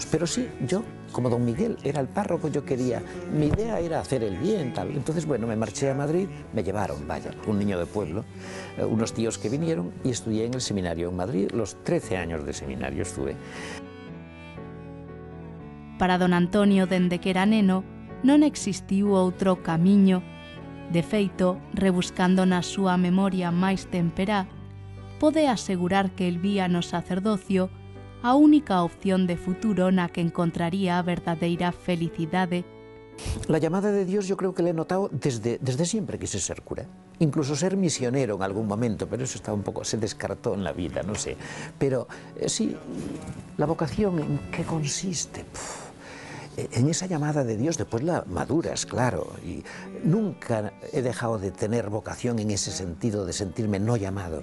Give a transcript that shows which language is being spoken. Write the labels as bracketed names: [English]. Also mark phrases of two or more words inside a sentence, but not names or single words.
[Spanish] Pero sí, yo, como don Miguel era el párroco, yo quería, mi idea era hacer el bien, tal. Entonces, bueno, me marché a Madrid, me llevaron, vaya, un niño de pueblo, unos tíos que vinieron y estudié en el seminario en Madrid, los 13 años de seminario estuve. [Galician] Para don Antonio, dende que era neno, non existiu outro camiño. De feito, rebuscando na súa memoria máis temperá, pode asegurar que el vía no sacerdocio a única opción de futuro na que encontraría a verdadeira felicidade. [Spanish] La llamada de Dios yo creo que le he notado desde siempre quise ser cura. Incluso ser misionero en algún momento, pero eso está un poco, se descartó en la vida, no sé. Pero sí, la vocación, ¿en qué consiste? En esa llamada de Dios, después la maduras, claro, y nunca he dejado de tener vocación en ese sentido de sentirme no llamado.